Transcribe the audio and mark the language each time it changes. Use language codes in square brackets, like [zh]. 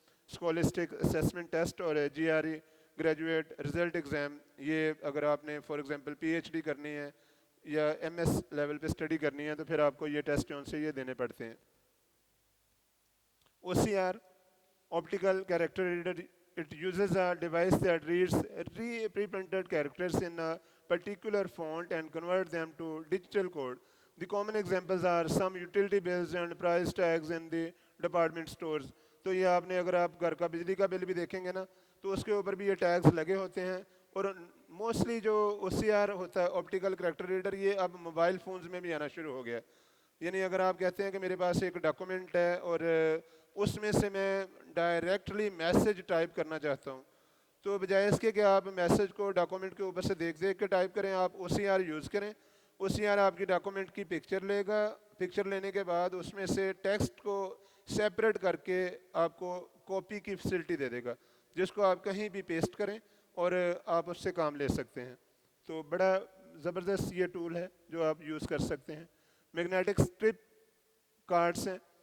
[ur] Scholastic assessment test, اور GRE graduate result exam, یہ اگر آپ نے فار ایگزامپل PhD کرنی ہے یا MS لیول پہ اسٹڈی کرنی ہے تو پھر آپ کو یہ ٹیسٹ جو سے یہ دینے پڑتے ہیں۔ [en] OCR optical character reader, it uses a device that reads pre-printed characters in a particular font and converts them to digital code. The common examples are some utility bills and price tags in the department stores. [ur] تو یہ آپ نے اگر آپ گھر کا بجلی کا بل بھی دیکھیں گے نا تو اس کے اوپر بھی یہ ٹیگز لگے ہوتے ہیں، اور موسٹلی جو OCR ہوتا ہے آپٹیکل کریکٹر ریڈر، یہ اب موبائل فونز میں بھی آنا شروع ہو گیا۔ یعنی اگر آپ کہتے ہیں کہ میرے پاس ایک ڈاکومنٹ ہے اور اس میں سے میں ڈائریکٹلی میسج ٹائپ کرنا چاہتا ہوں، تو بجائے اس کے کہ آپ میسج کو ڈاکومنٹ کے اوپر سے دیکھ کے ٹائپ کریں، آپ OCR یوز کریں۔ OCR آپ کی ڈاکومنٹ کی پکچر لے گا، پکچر لینے کے بعد اس میں سے ٹیکسٹ کو سیپریٹ کر کے آپ کو کاپی کی فیسلٹی دے دے گا، جس کو آپ کہیں بھی پیسٹ کریں اور آپ اس سے کام لے سکتے ہیں۔ تو بڑا زبردست یہ ٹول ہے جو آپ یوز کر سکتے ہیں۔ میگنیٹک اسٹرپ کارڈس ہیں،